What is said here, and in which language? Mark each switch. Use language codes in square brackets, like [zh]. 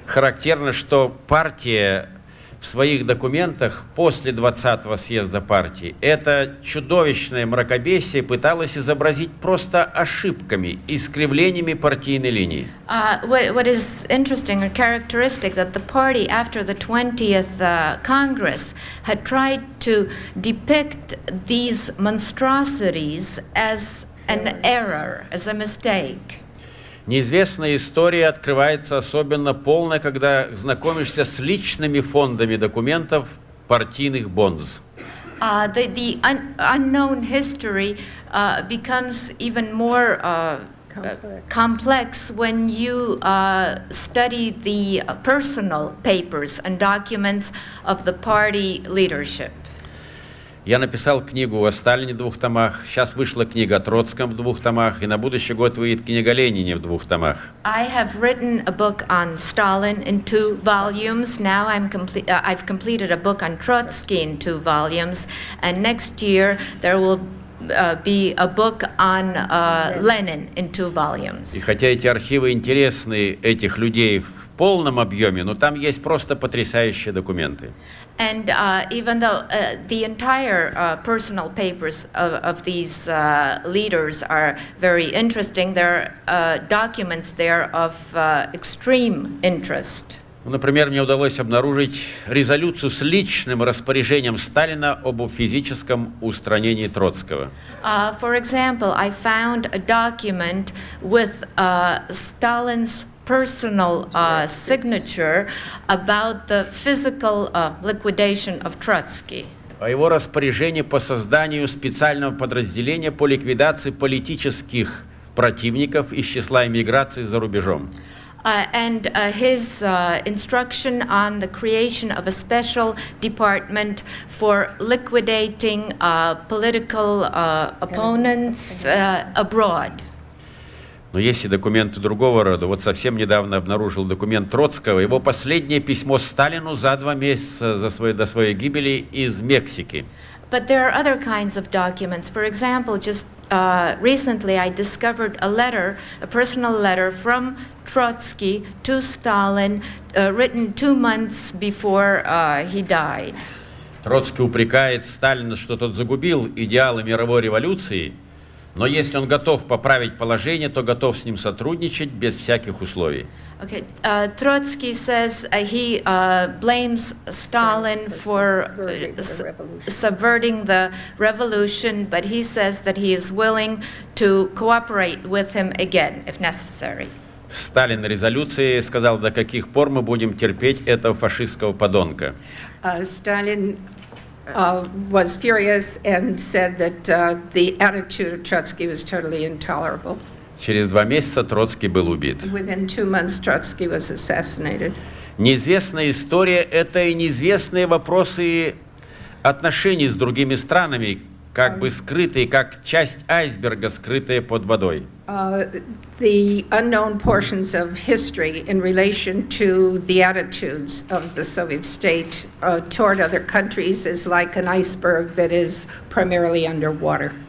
[ru] Характерно, что партия в своих документах после 20-го съезда партии это чудовищное мракобесие пыталась изобразить просто ошибками, искривлениями партийной линии. [en] What is interesting or characteristic that the party after the 20th Congress had tried to depict these monstrosities as an error, as a mistake. [ru] Неизвестная история открывается особенно полно, когда знакомишься с личными фондами документов партийных бонз. [en] The unknown history becomes even more complex when you study the personal papers and documents of the party leadership. [ru] Я написал книгу о Сталине в 2 томах, сейчас вышла книга о Троцком в 2 томах, и на будущий год выйдет книга о Ленине в 2 томах. [en] I have written a book on Stalin in 2 volumes. Now I've completed a book on Trotsky in 2 volumes, and next year there will be a book on Lenin in 2 volumes. [ru] И хотя эти архивы интересны этих людей в полном объеме, но там есть просто потрясающие документы. [en] And even though the entire personal papers of these leaders are very interesting, there are documents there of extreme interest. [ru] Например, мне удалось обнаружить резолюцию с личным распоряжением Сталина об физическом устранении Троцкого. [en] For example, I found a document with Stalin's personal signature about the physical liquidation of Trotsky. [ru] О его распоряжении по созданию специального подразделения по ликвидации политических противников из числа эмиграции за рубежом. [en] And his instruction on the creation of a special department for liquidating political opponents abroad. [ru] Но есть и документы другого рода. Вот совсем недавно обнаружил документ Троцкого, его последнее письмо Сталину за 2 месяца до своей гибели из Мексики. [en] But there are other kinds of documents. For example, just recently I discovered a personal letter from Trotsky to Stalin, written 2 months before he died. [ru] Троцкий упрекает Сталина, что тот загубил идеалы мировой революции, Но если он готов поправить положение, то готов с ним сотрудничать без всяких условий. [en] Okay, Trotsky says he blames Stalin for subverting the revolution, but he says that he is willing to cooperate with him again, if necessary. [ru] Сталин в резолюции сказал, до каких пор мы будем терпеть этого фашистского подонка. [en] Stalin was furious and said that the attitude of Trotsky was totally intolerable. [ru] Через 2 месяца Троцкий был убит. [en] Within 2 months, Trotsky was assassinated. [ru] Неизвестная история – это и неизвестные вопросы отношений с другими странами, как бы скрытые, как часть айсберга, скрытая под водой. [en] The unknown portions of history in relation to the attitudes of the Soviet state toward other countries is like an iceberg that is primarily underwater.